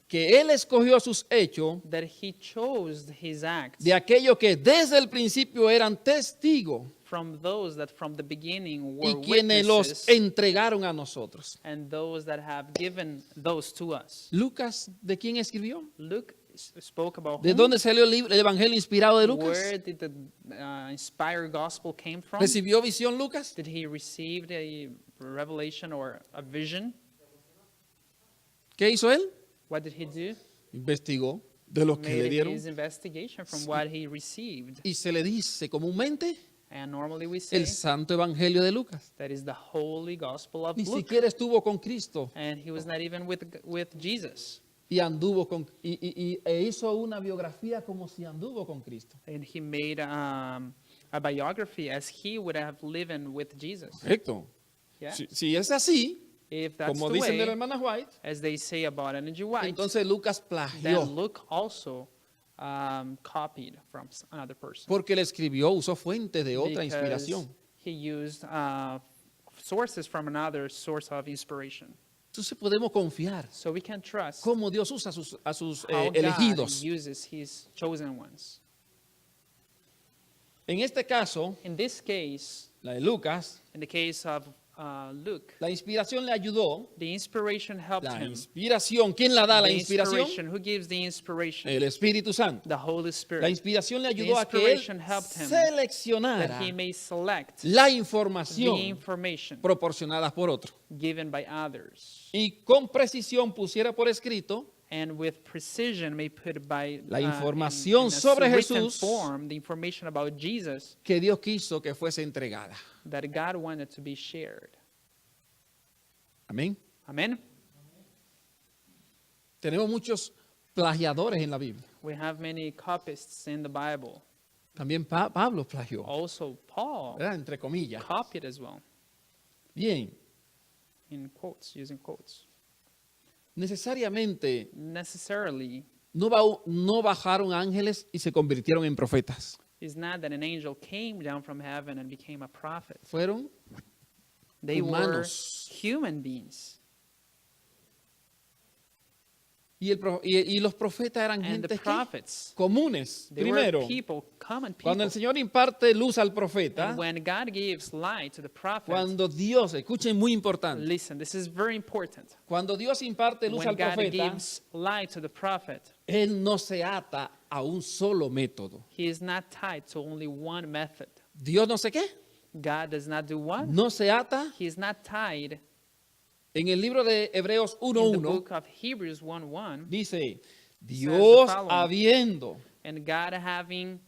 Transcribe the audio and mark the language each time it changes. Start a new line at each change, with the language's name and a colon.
Spanish: que él escogió sus hechos
English: that he chose his acts
Spanish: de aquellos que desde el principio eran testigos
English: from those that from the beginning were
Spanish: y quienes los
English: witnesses
Spanish: entregaron a nosotros.
English: and those that have given those to us.
Spanish: Lucas, ¿de quién escribió?
English: Luke spoke about
Spanish: ¿De
English: whom?
Spanish: dónde salió el evangelio inspirado de Lucas?
English: Where did the inspired gospel came from?
Spanish: ¿Recibió visión Lucas?
English: Did he receive a revelation or a vision?
Spanish: ¿Qué hizo él?
English: What did he do?
Spanish: Investigó de lo que le
English: Made
Spanish: dieron.
English: his investigation from what he received.
Spanish: Y se le dice comúnmente
English: And normally we say
Spanish: el Santo Evangelio de Lucas.
English: that is the holy gospel of
Spanish: Ni
English: Luke.
Spanish: siquiera estuvo con Cristo
English: And he was not even with Jesus.
Spanish: y anduvo e hizo una biografía como si anduvo con Cristo.
English: And he made a biography as he would have lived with Jesus.
Spanish: Correcto.
English: Yeah?
Spanish: Si es así,
English: If that's
Spanish: como
English: the
Spanish: dicen de la
English: way,
Spanish: hermana White,
English: as they say about Ellen G. White,
Spanish: entonces Lucas
English: then
Spanish: plagió
English: Luke also copied from another person.
Spanish: porque le escribió, usó fuentes de otra
English: Because
Spanish: inspiración.
English: he used sources from another source of inspiration.
Spanish: Entonces podemos confiar
English: So we can trust
Spanish: cómo Dios usa a sus
English: how God
Spanish: elegidos.
English: uses his chosen ones.
Spanish: En este caso,
English: In this case,
Spanish: la de Lucas,
English: in the case of Luke,
Spanish: la inspiración le ayudó.
English: the inspiration helped
Spanish: La
English: him.
Spanish: inspiración, ¿quién la da la
English: The
Spanish: inspiración?
English: inspiration, who gives the inspiration?
Spanish: El Espíritu Santo.
English: The Holy
Spanish: La
English: Spirit.
Spanish: inspiración le
English: The
Spanish: ayudó a que él
English: inspiration helped him
Spanish: seleccionara
English: that he may select
Spanish: la
English: the
Spanish: información
English: information
Spanish: proporcionada por otro
English: given by others,
Spanish: y con precisión pusiera por escrito
English: and with precision may put by
Spanish: La información sobre
English: written
Spanish: Jesús
English: form the information about Jesus
Spanish: que Dios quiso que fuese entregada.
English: that God wanted to be shared.
Spanish: Amén.
English: Amen.
Spanish: Tenemos muchos plagiadores en la Biblia.
English: We have many copyists in the Bible.
Spanish: También Pablo plagió,
English: Also, Paul
Spanish: ¿verdad? Entre comillas.
English: copied as well,
Spanish: Bien,
English: in quotes, using quotes.
Spanish: necesariamente
English: Necessarily,
Spanish: no bajaron ángeles y se convirtieron en profetas.
English: it's not that an angel came down from heaven and became a prophet.
Spanish: Fueron
English: They
Spanish: humanos.
English: were human beings.
Spanish: y los profetas eran
English: And the
Spanish: gente
English: prophets,
Spanish: comunes.
English: they
Spanish: Primero, were people, common cuando el Señor imparte luz al profeta,
English: And when God gives light to the prophet,
Spanish: cuando Dios, escuchen muy importante,
English: listen, this is very important.
Spanish: cuando Dios imparte luz
English: When
Spanish: al
English: God
Spanish: profeta,
English: gives light to the prophet,
Spanish: Él no se ata a un solo método.
English: he is not tied to only one method.
Spanish: Dios no sé qué,
English: God does not do what?
Spanish: no se ata.
English: He is not tied.
Spanish: En el libro de Hebreos
English: In the 1:1 book of Hebrews 1:1,
Spanish: dice, Dios
English: following.
Spanish: habiendo
English: and God having